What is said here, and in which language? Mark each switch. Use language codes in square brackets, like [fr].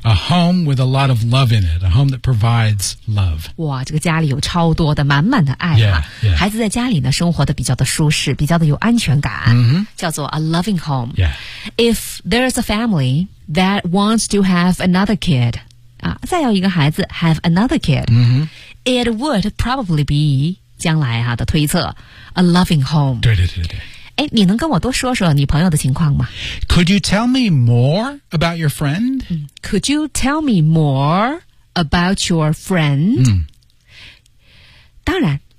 [en] A home with a lot of love in it A home that provides love [zh] 哇这个家里有超多的满满的爱、 [en] yeah, yeah. [zh] 孩子在家里呢生活的比较的舒适比较的有安全感、叫做 [en] a loving home、 yeah. If there's a family that wants to have another kid、 [zh] 再要一个孩子 [en] Have another kid、It would probably be [zh] 将来、的推测 [en] A loving home [zh] 对对对对哎，你能跟我多说说你朋友的情况吗 [en] ？Could you tell me more about your friend?、 Could you tell me more about your friend?、 [zh] 当然